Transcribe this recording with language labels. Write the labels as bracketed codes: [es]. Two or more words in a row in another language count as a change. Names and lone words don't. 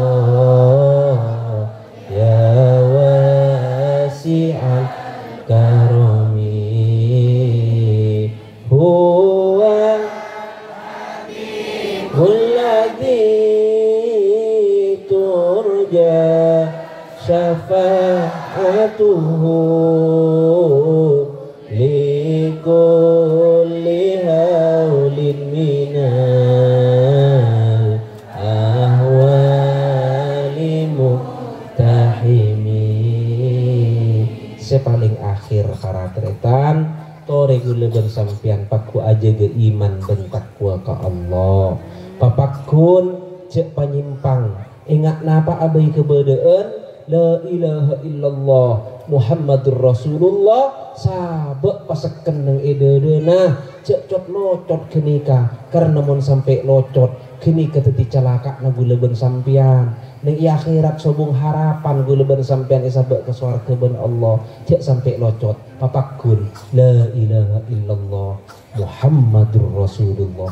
[ar] يا واسع الكرم هو الذي ترجى شفاعته كل هول من الأهوال مقتحم. [mad] Sepaling akhir karatretan tore guleben sampian paku aja ge iman dan takwa ka Allah. Papakun cek panyimpang ingat napa abai kebedean [ar] لا إله إلا الله محمد رسول الله [mad] sabek paseken nang ededena cek cot locot kenika karena mon sampai locot kenika teti calaka na guleben sampian neng akhirat sobung harapan guleben sampian isabek ke swarga ben Allah cek sampai locot papakun [ar] لا إله إلا الله محمد رسول الله.